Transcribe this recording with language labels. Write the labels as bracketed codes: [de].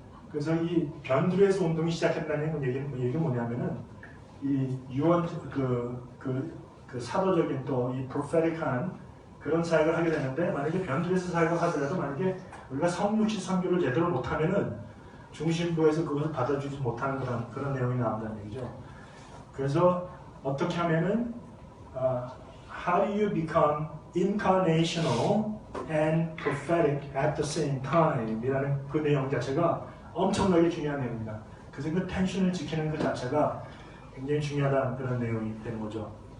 [ko] 그래서 이 변두리에서 운동이 시작했다는 얘기가 뭐냐면은 이 유언 사도적인 또 이 prophetic한 그런 사역을 하게 되는데 만약에 변두리에서 사역을 하더라도 만약에 우리가 성육신 선교를 제대로 못하면은 중심부에서 그것을 받아주지 못하는 그런 내용이 나온다는 얘기죠. 그래서 어떻게 하면은 [en] how do you become incarnational and prophetic at the same time [ko] 이라는 그 내용 자체가 엄청나게 중요한 내용입니다. 그래서 그 텐션을 지키는 그 자체가 굉장히 중요하다는 그런 내용이 되는 거죠.